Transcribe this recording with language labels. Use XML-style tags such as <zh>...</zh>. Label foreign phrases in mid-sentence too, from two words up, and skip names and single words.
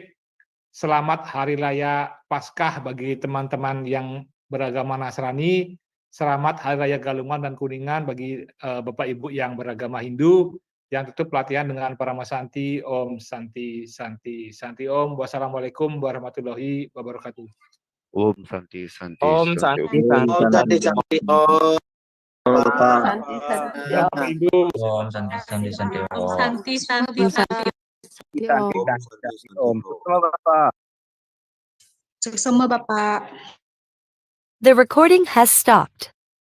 <id>Selamat Hari Raya Paskah bagi teman-teman yang beragama Nasrani. Selamat Hari Raya Galungan dan Kuningan bagi Bapak Ibu yang beragama Hindu. Yang tutup pelatihan dengan Parama Santi,</id> <sa>ॐ शान्ति शान्ति शान्ति ॐ.</sa> <ar>والسلام عليكم ورحمة الله وبركاته.</ar> <sa>ॐ शान्ति शान्ति ॐ शान्ति शान्ति ॐ शान्ति शान्ति ॐ.</sa> <id>Bapak Ibu.</id> <sa>ॐ शान्ति शान्ति शान्ति ॐ. शान्ति शान्ति शान्ति.</sa> <id>Om. Bapak. Semua Bapak.</id> <en>The recording has stopped.</en>